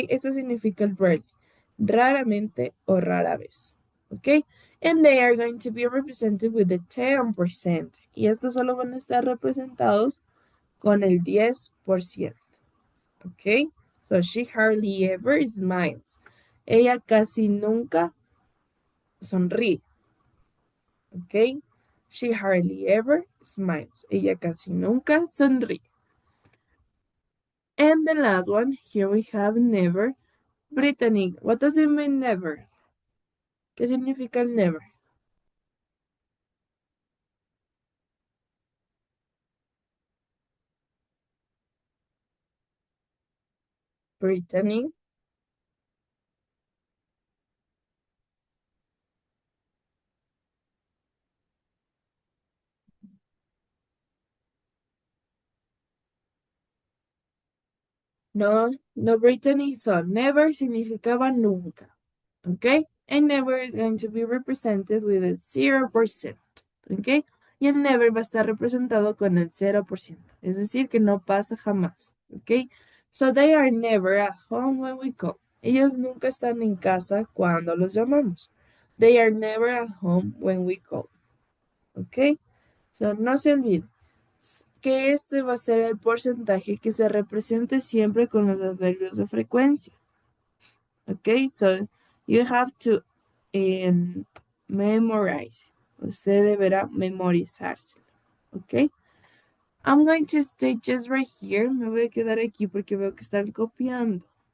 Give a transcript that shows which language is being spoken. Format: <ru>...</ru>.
<es>Eso significa el rarely. Raramente o rara vez. ¿Ok?</es> <en>And they are going to be represented with the 10%.</en> <es>Y estos solo van a estar representados con el 10%. ¿Ok?</es> <en>So she hardly ever smiles.</en> <es>Ella casi nunca sonríe. ¿Ok?</es> <en>She hardly ever smiles.</en> <es>Ella casi nunca sonríe.</es> <en>And the last one, here we have never. Brittany, what does it mean never?</en> <es>¿Qué significa el never? Brittany. No, no, Brittany. So, never significaba nunca. ¿Ok?</es> <en>and never is going to be represented with a 0%, ¿ok?</en> <es>Y el never va a estar representado con el 0%, es decir, que no pasa jamás, ¿ok?</es> <en>So they are never at home when we call.</en> <es>Ellos nunca están en casa cuando los llamamos.</es> <en>They are never at home when we call,</en> <es>¿ok? So no se olvide que este va a ser el porcentaje que se represente siempre con los adverbios de frecuencia.</es> <en>Okay, so you have to memorize.</en> <es>Usted deberá memorizarse.</es> <en>Okay. I'm going to stay just right here.</en> <es>Me voy a quedar aquí porque veo que están copiando.</es>